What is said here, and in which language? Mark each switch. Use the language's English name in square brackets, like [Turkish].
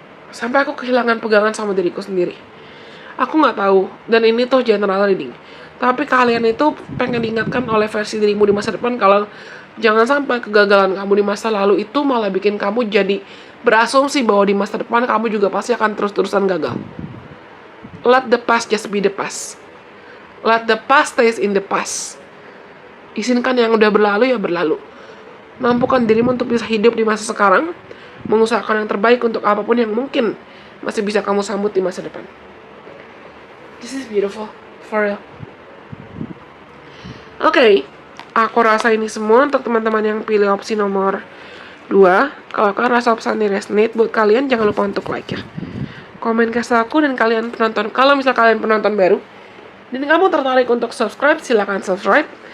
[Indonesian] Sampai aku kehilangan pegangan sama diriku sendiri. Aku gak tahu. Dan ini tuh general reading. Tapi kalian itu pengen diingatkan oleh versi dirimu di masa depan kalau jangan sampai kegagalan kamu di masa lalu itu malah bikin kamu jadi berasumsi bahwa di masa depan kamu juga pasti akan terus-terusan gagal. [English] Let the past just be the past. Let the past stays in the past. [Indonesian] Izinkan yang udah berlalu ya berlalu. Mampukan dirimu untuk bisa hidup di masa sekarang, mengusahakan yang terbaik untuk apapun yang mungkin masih bisa kamu sambut di masa depan. [English] This is beautiful, for real. [Indonesian] Oke, aku rasa ini semua untuk teman-teman yang pilih opsi nomor 2. Kalau kalian rasa pesan ini resonate buat kalian, jangan lupa untuk like ya. Komen ke aku dan kalian penonton. Kalau misal kalian penonton baru dan kamu tertarik untuk subscribe, silakan subscribe.